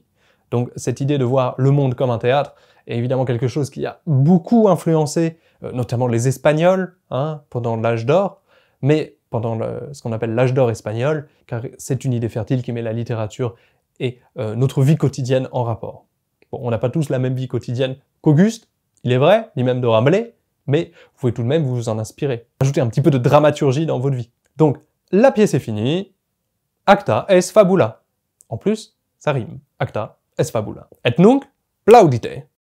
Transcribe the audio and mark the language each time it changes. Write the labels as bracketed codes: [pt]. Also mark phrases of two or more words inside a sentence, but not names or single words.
[fr] Donc cette idée de voir le monde comme un théâtre est évidemment quelque chose qui a beaucoup influencé, notamment les Espagnols, pendant l'âge d'or, mais pendant ce qu'on appelle l'âge d'or espagnol, car c'est une idée fertile qui met la littérature et notre vie quotidienne en rapport. Bon, on n'a pas tous la même vie quotidienne qu'Auguste, il est vrai, ni même de Rabelais, mais vous pouvez tout de même vous en inspirer. Ajoutez un petit peu de dramaturgie dans votre vie. Donc, la pièce est finie, [la] acta es fabula. [fr] En plus, ça rime. [la] Acta es fabula. Et nunc, plaudite.